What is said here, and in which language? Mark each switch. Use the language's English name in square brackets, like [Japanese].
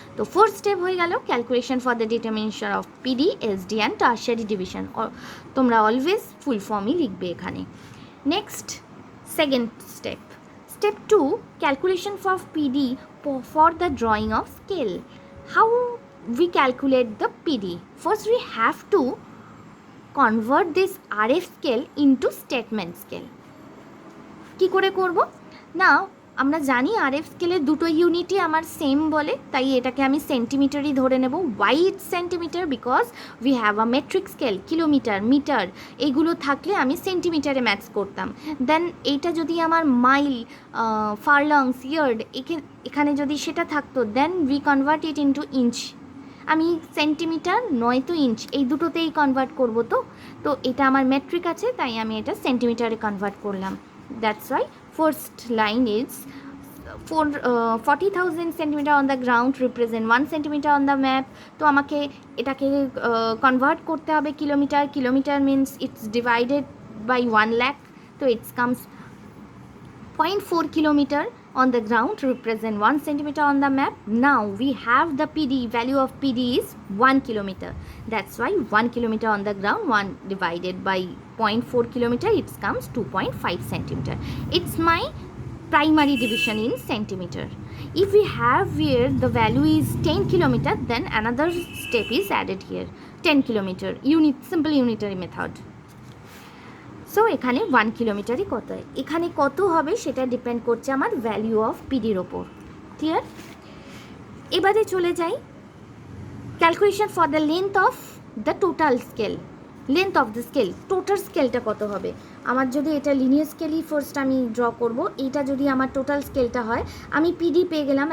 [English] তো fourth step [Bangla] হয়ে গেল [English] Calculation for the determination of PD, SD and tertiary division. [Bangla] তোমরা অলওয়েজ ফুল ফর্মই লিখবে এখানে। [English] Next second step, step 2, calculation for PD for the drawing of scale. How we calculate the PD? First we have to convert this RF scale into statement scale. [Bangla] কি করে করব না, আমরা জানি RF স্কেলের দুটো ইউনিটই আমার সেম বলে, তাই এটাকে আমি সেন্টিমিটারই ধরে নেব। [English] Why it's centimeter? Because we have a metric scale, kilometer, meter, [Bangla] এইগুলো থাকলে আমি সেন্টিমিটারে ম্যাথস করতাম। দেন এইটা যদি আমার মাইল, ফারলংস, ইয়ার্ড এখানে যদি সেটা থাকতো, [English] Then we convert it into inch. [Bangla] আমি সেন্টিমিটার নয়তো ইঞ্চ এই দুটোতেই কনভার্ট করব। তো এটা আমার মেট্রিক আছে, তাই আমি এটা সেন্টিমিটারে কনভার্ট করলাম। [English] That's why first line is 40,000 centimeter on the ground represent 1 centimeter on the map. [Bangla] তো আমাকে এটাকে কনভার্ট করতে হবে kilometre. [English] Kilometer means it's divided by 1 lakh, তো it's comes 0.4 kilometer on the ground represent 1 centimeter on the map. Now we have the PD, value of PD is 1 kilometer. That's why 1 kilometer on the ground, 1 divided by 0.4 kilometer, it comes 2.5 centimeter. It's my primary division in centimeter. If we have here the value is 10 kilometer, then another step is added here, 10 kilometer, simple unitary method. [Bangla] So এখানে 1 কিলোমিটারই কত হয়, এখানে কত হবে সেটা depend করছে আমার value of পিডির ওপর। ক্লিয়ার? এবারে চলে যাই [English] Calculation for the length of the total scale. [Bangla] Length of the scale, total স্কেলটা কত হবে আমার? যদি এটা লিনিয়ার স্কেলই ফার্স্ট আমি ড্র করব, এইটা যদি আমার টোটাল স্কেলটা হয়, আমি পিডি পেয়ে গেলাম।